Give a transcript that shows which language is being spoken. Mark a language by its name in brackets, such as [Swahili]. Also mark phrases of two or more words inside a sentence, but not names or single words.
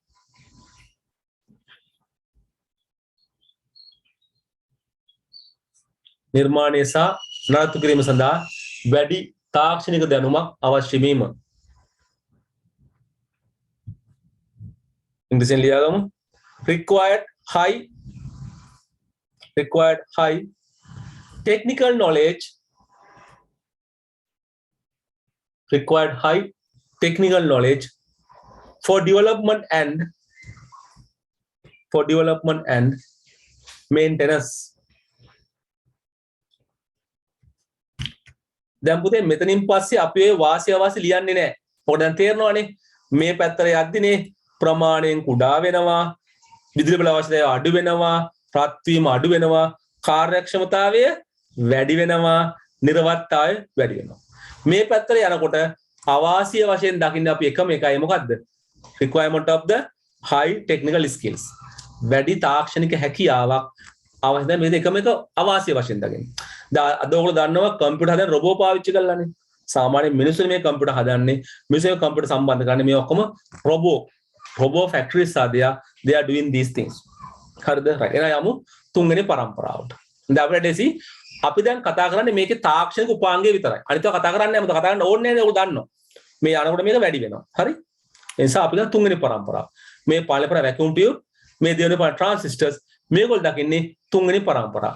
[Sinhala] නිර්මාණය සහ නඩත්තු කිරීම සඳහා වැඩි තාක්ෂණික දැනුමක් අවශ්‍ය වීම. ඉංග්‍රීසියෙන් ලියාගමු. [English] required high technical knowledge, required high technical knowledge for development and maintenance. [Sinhala] දැන් පුතේ මෙතනින් පස්සේ අපි ඔය වාසිය ලියන්නේ නැහැ. ඔක දැන් තේරෙනවනේ. මේ පැත්තට යද්දිනේ ප්‍රමාණයෙන් කුඩා වෙනවා, විදුලි බල අවශ්‍යතාවය අඩු වෙනවා, රත් වීම අඩු වෙනවා, කාර්යක්ෂමතාවය වැඩි වෙනවා, නිර්වත්තාවය වැඩි වෙනවා. මේ පැත්තට යනකොට අවාසිය වශයෙන් දකින්න අපි එකම එකයි මොකද්ද? [English] requirement of the high technical skills. [Sinhala] වැඩි තාක්ෂණික හැකියාවක් අවශ්‍යයි. මේක එකම එක අවාසිය වශයෙන් දකින්න. අද ඔයගොල්ලෝ දන්නවා කම්පියුටර් හදන්න රොබෝ පාවිච්චි කරලානේ. සාමාන්‍ය මිනිස්සුනේ මේ කම්පියුටර් හදන්නේ. මිනිස්සු කම්පියුටර් සම්බන්ධ කරන්නේ මේ ඔක්කොම රොබෝ [English] factories are there. They are doing these things. [Sinhala] හරිද? right. එහෙනම් යමු තුන්වෙනි පරම්පරාවට. දැන් අපිට දෙසි අපි දැන් කතා කරන්නේ මේකේ තාක්ෂණික උපාංගය විතරයි. අනිත් ඒවා කතා කරන්නේ නැහැ. මොකද කතා කරන්න ඕනේ නැහැ. ඔයගොල්ලෝ දන්නවා. මේ යනකොට මේක වැඩි වෙනවා. හරි? ඒ නිසා අපි දැන් තුන්වෙනි පරම්පරාව. මේ පළවෙනි පරම්පරාව [English] vacuum tube, [Sinhala] මේ දෙවෙනි පරම්පරාව transistors, මේගොල්ලෝ දකින්නේ තුන්වෙනි පරම්පරාව.